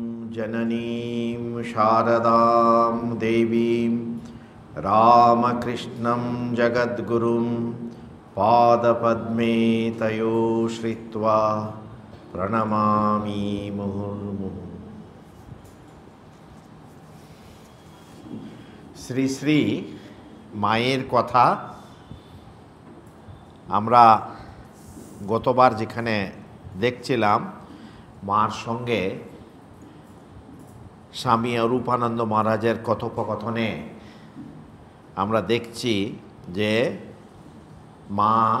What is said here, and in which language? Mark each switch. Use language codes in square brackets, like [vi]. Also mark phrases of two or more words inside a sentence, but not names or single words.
[sa] जननीं शारदां देवीं रामकृष्णं जगद्गुरुं पादपद्मे तयो श्रित्वा प्रणमामि मुहुर्मुहुः। [bn] শ্রী শ্রী মায়ের কথা আমরা গতবার যেখানে দেখছিলাম, মার সঙ্গে স্বামী অরূপানন্দ মহারাজের কথোপকথনে আমরা দেখছি যে মা